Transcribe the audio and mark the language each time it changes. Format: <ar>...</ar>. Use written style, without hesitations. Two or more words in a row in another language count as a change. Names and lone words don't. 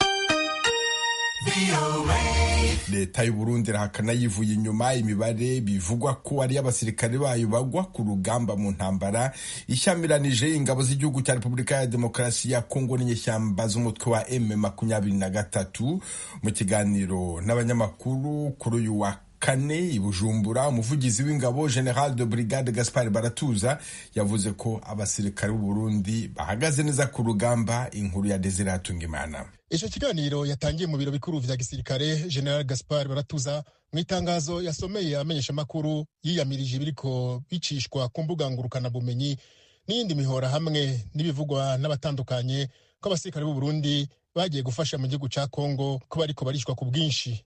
<rw>Leta y'u Burundi irahakana yivuye inyuma imibare bivugwa ko ari abasirikare bayo bagwa ku rugamba mu ntambara ishyamiranyije ingabo z'igihugu cya Repubulika ya Demokarasi ya Kongo n'inyeshyamba z'umutwe wa M23. Mu kiganiro n'abanyamakuru kuri uyu wa kane i Bujumbura, umuvugizi w'ingabo General de Brigade Gaspard Baratuza yavuze ko abasirikare b'u Burundi bahagaze neza ku rugamba. Inkuru ya Desire Hatungimana.</rw> <rn>Icyo kiganiro yatangiye mu biro bikuru vya gisirikare. General Gaspard Baratuza mu itangazo yasomeye amenyesha makuru yiyamirije ibiriko bicishwa ku mbuga ngurukana bumenyi n'indi mihora hamwe n'ibivugwa n'abatandukanye ko abasirikare b'u Burundi bagiye gufasha mu gihugu ca Kongo ko bariko barishwa ku bwinshi.</rn>